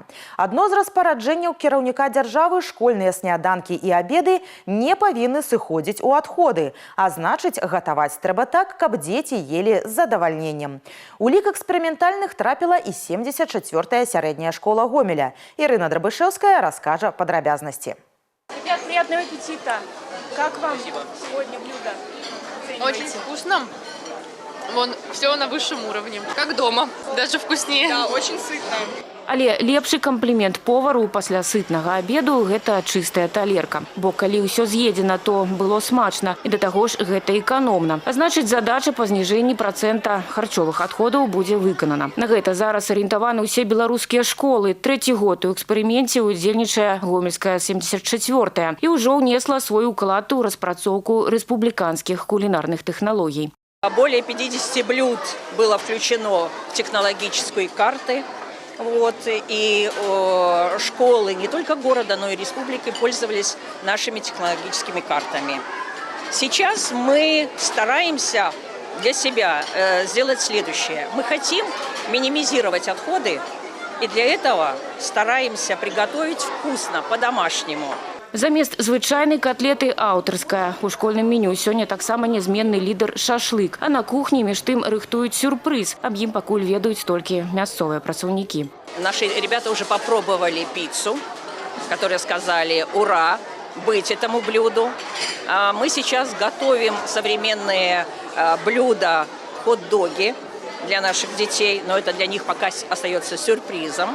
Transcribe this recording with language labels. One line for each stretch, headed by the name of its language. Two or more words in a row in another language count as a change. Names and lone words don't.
Belarusian: Адно з распараджэнняў кіраўніка дзяржавы – школьныя сняданкі і абеды не павінны сыходзіць у адходы, а значыць, гатаваць трэба так, каб дзеці ели з задавальненнем. У лік эксперыментальных трапіла і 74-я сярэдняя школа Гомеля. Ірына Драбышэўская раскажа падрабязнасці.
Russian: Ребят, приятного аппетита! Как вам сегодня блюдо? Очень вкусно. Вон, все на высшем уровне. Как дома. Даже вкуснее. Да, очень сытно.
Belarusian: Але лепшы камплімент повару пасля сытнага абеду – гэта чыстая талерка. Бо калі ўсё з'едзена, то было смачна. І да таго ж гэта эканомна. А значыць, задача па зніжэнні працэнта харчовых адходаў будзе выканана. На гэта зараз арыентаваны ўсе беларускія школы. 3-й год у эксперыменце удзельнічае гомельская 74-я. І ўжо ўнесла свой уклад у распрацоўку рэспубліканскіх кулінарных тэхналогій.
Russian: Более 50 блюд было включено в технологические карты. И школы не только города, но и республики пользовались нашими технологическими картами. Сейчас мы стараемся для себя сделать следующее. Мы хотим минимизировать отходы, и для этого стараемся приготовить вкусно, по-домашнему.
Belarusian: Замест звычайнай котлеты аўтарская. У школьным меню сёння таксама нязменны лідар шашлык. А на кухні між тым рыхтуюць сюрпрыз. Аб ім пакуль ведаюць толькі мясцовыя працаўнікі.
Russian: Наши ребята уже попробовали пиццу, которые сказали «Ура!» быть этому блюду. Мы сейчас готовим современные блюда, хот-доги для наших детей, но это для них пока остается сюрпризом.